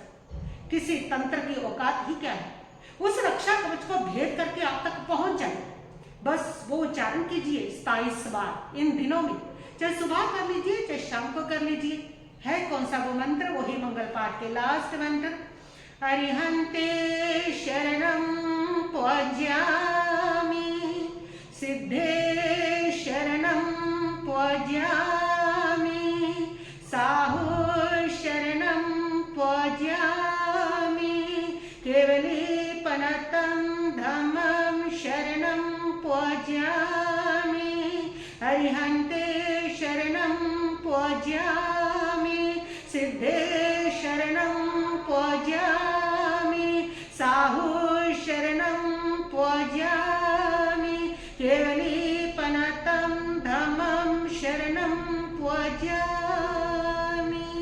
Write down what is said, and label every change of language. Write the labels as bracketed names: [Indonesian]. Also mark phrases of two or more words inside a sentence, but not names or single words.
[Hindi] किसी तंत्र की औकात ही क्या है, उस रक्षा कवच को भेद करके आप तक पहुंच जाए। बस वो उच्चारण कीजिए 27 बार इन दिनों में, चाहे सुबह कर लीजिए, चाहे शाम को कर लीजिए। है कौन सा वो मंत्र? वही मंगल पाठ के लास्ट मंत्र, [Prakrit languages] अरिहंते शरणं त्वजामि, सिद्धे शरणं त्वजामि, साहु शरणं त्वजामि, केवलीपनतं धम्मं शरणं त्वजामि, अरिहंते शरणं त्वजामि, सिद्धे शरणं त्वजामि, साहु शरणं त्वजामि, केवलीपनतं धम्मं शरणं त्वजामि।